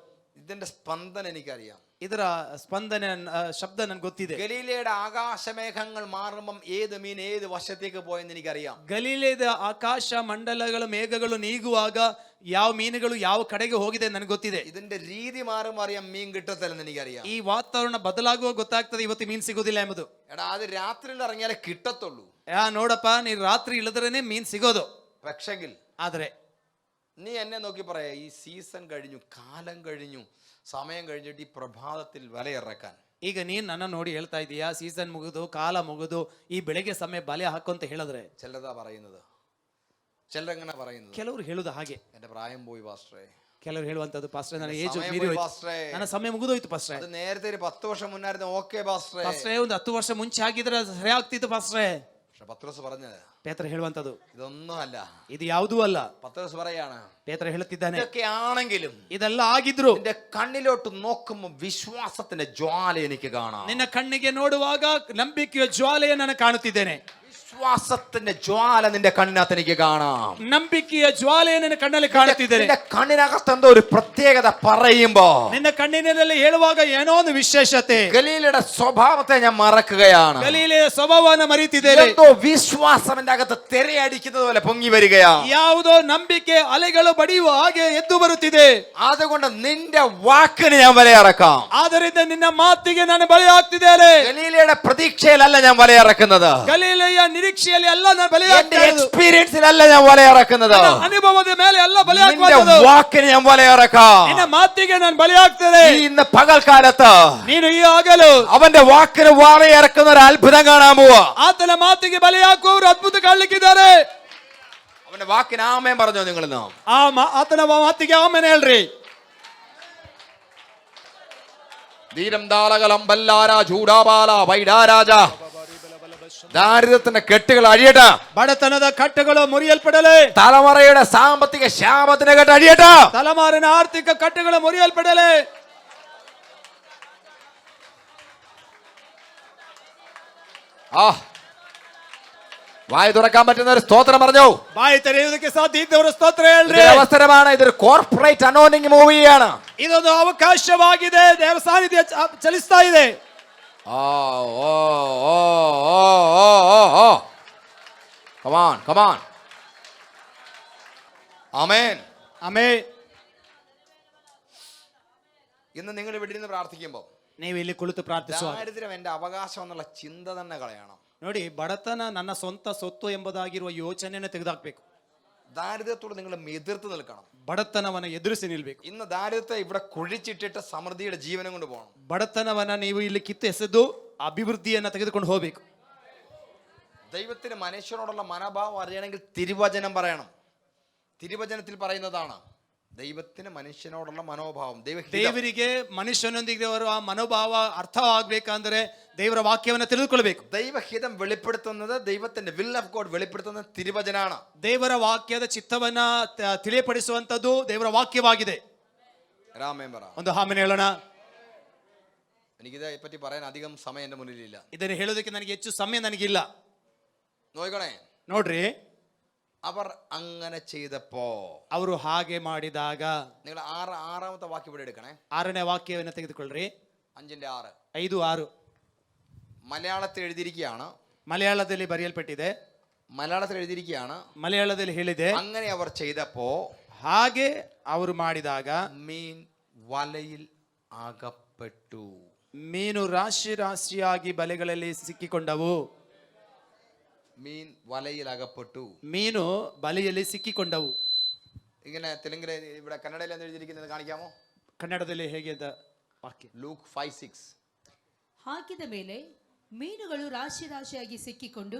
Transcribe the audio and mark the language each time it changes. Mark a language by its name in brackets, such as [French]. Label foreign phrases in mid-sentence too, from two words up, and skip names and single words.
[Malayalam] ഇതിന്റെ സ്പന്ദനം എനിക്കറിയാം, [Kannada] ಇದರ ಸ್ಪಂದನ ಶಬ್ದ ನನ್ಗೆ ಗೊತ್ತಿದೆ. [Malayalam] ഗലീലയുടെ ആകാശമേഘങ്ങൾ മാറുമ്പം ഏത് മീൻ ഏത് വശത്തേക്ക് പോയെന്ന് എനിക്കറിയാം. [Kannada] ಗಲೀಲದ ಆಕಾಶ ಮಂಡಲಗಳು ಮೇಘಗಳು ನೀಗುವಾಗ ಯಾವ ಮೀನುಗಳು ಯಾವ ಕಡೆಗೆ ಹೋಗಿದೆ ನನಗೆ ಗೊತ್ತಿದೆ. [Malayalam] ഇതിന്റെ രീതി മാറുമ്പോൾ അറിയാം മീൻ കിട്ടത്തില്ലെന്ന് എനിക്കറിയാം. [Kannada] ಈ ವಾತಾವರಣ ಬದಲಾಗುವ ಗೊತ್ತಾಗ್ತದೆ ಇವತ್ತು ಮೀನು ಸಿಗೋದಿಲ್ಲ ಎಂಬುದು. [Malayalam] എടാ, അത് രാത്രിയിൽ ഇറങ്ങിയാലേ കിട്ടത്തുള്ളൂ. [Kannada] ನೋಡಪ್ಪ, ನೀನ್ ರಾತ್ರಿ ಇಳಿದ್ರೇನೆ ಮೀನ್ ಸಿಗೋದು. [Malayalam] പക്ഷെങ്കിൽ [Kannada] ಆದ್ರೆ [Malayalam] നീ എന്നെ നോക്കി പറയാ, ഈ സീസൺ കഴിഞ്ഞു, കാലം കഴിഞ്ഞു, സമയം കഴിഞ്ഞിട്ട് ഈ പ്രഭാതത്തിൽ വലയിറക്കാൻ. [Kannada] ಈಗ ನೀನ್ ನನ್ನ ನೋಡಿ ಹೇಳ್ತಾ ಇದೀಯಾ, ಸೀಸನ್ ಮುಗಿದು ಕಾಲ ಮುಗಿದು ಈ ಬೆಳಗ್ಗೆ ಸಮಯ ಬಲೆ ಹಾಕು ಅಂತ ಹೇಳಿದ್ರೆ [Malayalam] ചിലതാ പറയുന്നത്, ചിലരെങ്ങനെ പറയുന്നത്, [Kannada] ಕೆಲವರು ಹೇಳುದು ಹಾಗೆ. [Malayalam] എന്റെ പ്രായം പോയി പാസ്റ്ററേ, [Kannada] ಕೆಲವರು ಹೇಳುವಂತದ್ದು, ಪಾಸ್ಟ್ರೆ ನನ್ನ ಏಜ್ [Malayalam] സമയം [Kannada] ಮೀರಿ [Malayalam] പോയി [Kannada] ಹೋಯ್ತು, [Malayalam] പാസ്റ്ററേ, [Kannada] ನನ್ನ ಸಮಯ ಮುಗಿದೋಯ್ತು ಪಾಸ್ಟ್ರೆ. [Malayalam] അത് നേരത്തെ ഒരു 10 വർഷം മുന്നായിരുന്നു, ഓക്കെ പാസ്റ്ററേ. [Kannada] ಪಾಸ್ಟ್ರೆ, ಒಂದು 10 ವರ್ಷ ಮುಂಚೆ ಆಗಿದ್ರೆ ಸರಿ ಆಗ್ತಿತ್ತು ಪಾಸ್ಟ್ರೆ. [Malayalam] പക്ഷെ പത്രോസ് പറഞ്ഞത് [Kannada] ಪೇತ್ರ ಹೇಳುವಂತದ್ದು [Malayalam] ഇതൊന്നും അല്ല. [Kannada] ಇದು ಯಾವುದೂ ಅಲ್ಲ. [Malayalam] പത്രോസ് പറയാണ്, [Kannada] ಪೇತ್ರ ಹೇಳುತ್ತಿದ್ದಾನೆ, [Malayalam] ഇതൊക്കെ ആണെങ്കിലും [Kannada] ಇದೆಲ್ಲ ಆಗಿದ್ರು [Malayalam] എന്റെ കണ്ണിലോട്ട് നോക്കുമ്പോൾ വിശ്വാസത്തിന്റെ ജ്വാല എനിക്ക് കാണാം. [Kannada] ನಿನ್ನ ಕಣ್ಣಿಗೆ ನೋಡುವಾಗ ನಂಬಿಕೆಯ ಜ್ವಾಲೆಯ ನಾನು ಕಾಣುತ್ತಿದ್ದೇನೆ. [Malayalam] വിശ്വാസത്തിന്റെ ജ്വാല നിന്റെ കണ്ണിനകത്ത് എനിക്ക് കാണാം. [Kannada] ನಂಬಿಕೆಯ ಜ್ವಾಲೆಯ ನಿನ್ನ ಕಣ್ಣಲ್ಲಿ ಕಾಣುತ್ತಿದ್ದೇನೆ. [Malayalam] നിന്റെ കണ്ണിനകത്ത് എന്തോ ഒരു പ്രത്യേകത പറയുമ്പോ, [Kannada] ನಿನ್ನ ಕಣ್ಣಿನಲ್ಲಿ ಹೇಳುವಾಗ ಏನೋ ಒಂದು ವಿಶೇಷತೆ, [Malayalam] ഗലീലയുടെ സ്വഭാവത്തെ ഞാൻ മറക്കുകയാണ്. [Kannada] ಗಲೀಲೆಯ ಸ್ವಭಾವವನ್ನು ಮರೆತಿದ್ದೇನೆ. [Malayalam] എന്തോ വിശ്വാസം എന്റെ അകത്ത് തിരയടിക്കുന്നത് പോലെ പൊങ്ങി വരികയാണ്. [Kannada] ಯಾವುದೋ ನಂಬಿಕೆ ಅಲೆಗಳು ಬಡಿಯುವ ಹಾಗೆ ಎದ್ದು ಬರುತ್ತಿದೆ. [Malayalam] അതുകൊണ്ട് നിന്റെ വാക്കിന് ഞാൻ വലയിറക്കാം. [Kannada] ಆದ್ದರಿಂದ ನಿನ್ನ ಮಾತಿಗೆ ನಾನು ಬಲಿ ಹಾಕ್ತಿದ್ದೇನೆ. [Malayalam] ഗലീലയുടെ പ്രതീക്ഷയിലല്ല ഞാൻ വലയിറക്കുന്നത്, [Kannada] ಗಲೀಲೆಯ ನಿರೀಕ್ಷೆಯಲ್ಲಿ ಅಲ್ಲ ನಾನು ಬಲಿ [Malayalam] എന്റെ [Kannada] ಹಾಕ್ತಿರೋದು, [Malayalam] എക്സ്പീരിയൻസിലല്ല ഞാൻ വലയിറക്കുന്നത്. [Kannada] ಅನುಭವದ ಮೇಲೆ ಅಲ್ಲ ಬಲಿ [Malayalam] നിന്റെ [Kannada] ಹಾಕುವುದು, [Malayalam] വാക്കിന് ഞാൻ വലയിറക്കാം. [Kannada] ನಿನ್ನ ಮಾತಿಗೆ ನಾನು ಬಲಿ ಹಾಕ್ತೇನೆ. [Malayalam] ഈ ഇന്ന് പകൽക്കാലത്ത് [Kannada] ನೀನು ಈ ಆಗಲು [Malayalam] അവന്റെ വാക്കിന് വലയിറക്കുന്ന ഒരു അത്ഭുതം കാണാൻ പോവാ. [Kannada] ಆತನ ಮಾತಿಗೆ ಬಲಿ ಹಾಕುವವರು ಅದ್ಭುತ ಕಾಣಲಿಕ್ಕಿದ್ದಾರೆ. [Malayalam] അവന്റെ വാക്കിന് ആമേൻ പറഞ്ഞോ നിങ്ങൾ? [Kannada] ಆತನ ಮಾತಿಗೆ ಆಮೇಲೆ ಹೇಳ್ರಿ. ധീരം ദാളകലം ബല്ലാര ചൂടാപാല വൈഡാരാജ. [Malayalam] ദാരിദ്ര്യത്തിന്റെ കെട്ടുകൾ അഴിയട്ടെ, [Kannada] ಬಡತನದ ಕಟ್ಟುಗಳು ಮುರಿಯಲ್ಪಡಲೆ, [Malayalam] തലമുറയുടെ സാമ്പത്തിക ശാപത്തിന്റെ കെട്ട് അഴിയട്ടെ, [Kannada] ತಲೆಮಾರಿನ ಆರ್ಥಿಕ ಕಟ್ಟುಗಳು ಮುರಿಯಲ್ಪಡಲೆ. [Malayalam] ആ വായ തുറക്കാൻ പറ്റുന്ന ഒരു സ്തോത്രം പറഞ്ഞു. [Kannada] ಬಾಯಿ ತೆರೆಯುವುದಕ್ಕೆ ಸಾಧ್ಯ ಇದ್ದವರು ಸ್ತೋತ್ರ ಹೇಳ್ರಿ. [Malayalam] ഇതൊരു അവസരമാണ്. ഇതൊരു [English] corporate anointing [Malayalam] മൂവിയാണ്. [Kannada] ಇದೊಂದು ಅವಕಾಶವಾಗಿದೆ. ದೇವರ ಸಾನ್ನಿಧ್ಯ ಚಲಿಸ್ತಾ ಇದೆ. [English] Come on, come on. Amen. [Kannada] ಆಮೆನ್. [Malayalam] ഇന്ന് നിങ്ങൾ ഇവിടെ ഇരുന്ന് പ്രാർത്ഥിക്കുമ്പോൾ [Kannada] ನೀವು ಇಲ್ಲಿ ಕುಳಿತು ಪ್ರಾರ್ಥಿಸುವ [Malayalam] ദാരിദ്ര്യം എന്റെ അവകാശം എന്നുള്ള ചിന്ത തന്നെ കളയണം. [Kannada] ನೋಡಿ, ಬಡತನ ನನ್ನ ಸ್ವಂತ ಸೊತ್ತು ಎಂಬುದಾಗಿರುವ ಯೋಚನೆಯನ್ನು ತೆಗೆದುಹಾಕಬೇಕು. [Malayalam] ദാരിദ്ര്യത്തോട് നിങ്ങൾ എതിർത്ത് നിൽക്കണം. [Kannada] ಬಡತನವನ್ನ ಎದುರಿಸಿ ನಿಲ್ಬೇಕು. [Malayalam] ഇന്ന് ദാരിദ്ര്യത്തെ ഇവിടെ കുഴിച്ചിട്ടിട്ട് സമൃദ്ധിയുടെ ജീവനം കൊണ്ട് പോകണം. [Kannada] ಬಡತನವನ್ನ ನೀವು ಇಲ್ಲಿ ಕಿತ್ತು ಎಸೆದು അഭിവൃദ്ധിಯನ್ನ ತೆಗೆದುಕೊಂಡು ಹೋಗಬೇಕು. [Malayalam] ദൈവത്തിന് മനുഷ്യനോടുള്ള മനോഭാവം അറിയണമെങ്കിൽ തിരുവചനം പറയണം. തിരുവചനത്തിൽ പറയുന്നതാണ് ദൈവത്തിന് മനുഷ്യനോടുള്ള മനോഭാവം. [Kannada] ದೇವರಿಗೆ ಮನುಷ್ಯನೊಂದಿಗೆ ಆ ಮನೋಭಾವ ಅರ್ಥವಾಗಬೇಕಂದ್ರೆ ದೇವರ ವಾಕ್ಯವನ್ನು ತಿಳಿದುಕೊಳ್ಳಬೇಕು. [Malayalam] ദൈവഹിതം വെളിപ്പെടുത്തുന്നത്, ദൈവത്തിന്റെ [English] will of God [Malayalam] വെളിപ്പെടുത്തുന്നത് തിരുവചനാണ്. [Kannada] ದೇವರ ವಾಕ್ಯದ ಚಿತ್ತವನ್ನ ತಿಳಿಯಪಡಿಸುವಂತದ್ದು ದೇವರ ವಾಕ್ಯವಾಗಿದೆ. [Malayalam] രാമേൻ പറ. [Kannada] ಒಂದು ಆಮೆನ್ ಹೇಳೋಣ. [Malayalam] എനിക്കിതേ പറ്റി പറയാൻ അധികം സമയം എന്റെ മുന്നിലില്ല. [Kannada] ಇದನ್ನು ಹೇಳೋದಕ್ಕೆ ನನಗೆ ಹೆಚ್ಚು ಸಮಯ ನನಗಿಲ್ಲ. [Malayalam] നോക്കണേ, [Kannada] ನೋಡ್ರಿ, [Malayalam] അവർ അങ്ങനെ ചെയ്തപ്പോ, [Kannada] ಅವರು ಹಾಗೆ ಮಾಡಿದಾಗ, [Malayalam] നിങ്ങൾ ആറാമത്തെ വാക്യം ഇവിടെ എടുക്കണേ. [Kannada] 6ನೇ ವಾಕ್ಯವನ್ನು ತೆಗೆದುಕೊಳ್ಳ್ರಿ. [Malayalam] 5:6 [Kannada] 5:6 [Malayalam] മലയാളത്തിൽ എഴുതിയിരിക്കുകയാണ്. [Kannada] ಮಲಯಾಳದಲ್ಲಿ ಬರೆಯಲ್ಪಟ್ಟಿದೆ. [Malayalam] മലയാളത്തിൽ എഴുതിയിരിക്കുകയാണ്. [Kannada] ಮಲಯಾಳದಲ್ಲಿ ಹೇಳಿದೆ, [Malayalam] അങ്ങനെ അവർ ചെയ്തപ്പോ, [Kannada] ಹಾಗೆ ಅವರು ಮಾಡಿದಾಗ [Malayalam] മീൻ വലയിൽ അകപ്പെട്ടു. [Kannada] ಮೀನು ರಾಶಿ ರಾಶಿಯಾಗಿ ಬಲೆಗಳಲ್ಲಿ ಸಿಕ್ಕಿಕೊಂಡವು. [Malayalam] മീൻ വലയിൽ അകപ്പെട്ടു. [Kannada] ಮೀನು ಬಲೆಯಲ್ಲಿ ಸಿಕ್ಕಿಕೊಂಡವು. [Malayalam] ഇങ്ങനെ തെലുങ്കിലെ, ഇവിടെ കന്നഡയിൽ എന്ന് എഴുതിയിരിക്കുന്നത് കാണിക്കാമോ? [Kannada] ಕನ್ನಡದಲ್ಲಿ ಹೇಗೆ ಅಂತ ವಾಕ್ಯ. [Malayalam] ലൂക്ക് 5:6 [Kannada] ಹಾಕಿದ ಮೇಲೆ ಮೀನುಗಳು ರಾಶಿ ರಾಶಿಯಾಗಿ ಸಿಕ್ಕಿಕೊಂಡು,